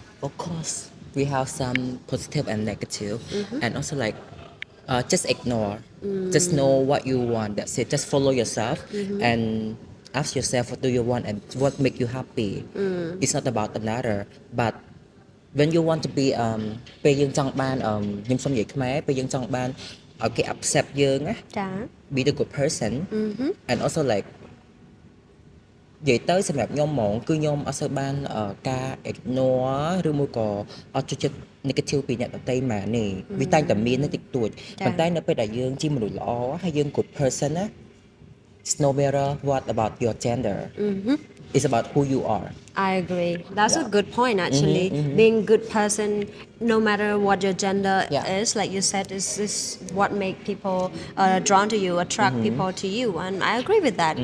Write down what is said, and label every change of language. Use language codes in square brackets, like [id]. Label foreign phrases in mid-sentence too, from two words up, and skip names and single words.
[en] Of course, we have some positive and negative, and also like just ignore. Just know what you want. That's it. Just follow yourself and ask yourself what do you want and what make you happy. It's not about another, but when you want to be [km] ពេលយើងចង់បានខ្ញុំសុំនិយាយខ្មែរពេលយើងចង់បានឲ្យគេ accept យើងណា ចា [en] be the good person and also like [km] និយាយទៅសម្រាប់ខ្ញុំហ្មងគឺខ្ញុំអត់សូវបានការ ignore ឬមួយក៏អត់ចូលចិត្ត negative ពីអ្នកដទៃម៉ានទេវាតែងតែមានតិចតួចប៉ុន្តែនៅពេលដែលយើងជាមនុស្សល្អហើយយើង [en] good person [km] ណា [en] it's no matter what about your gender it's about who you are. I agree. That's a Yeah. good point, actually. Being good person, no matter what your gender Yeah. is, like you said, is what make people drawn to you, attract people to you, and I agree with that.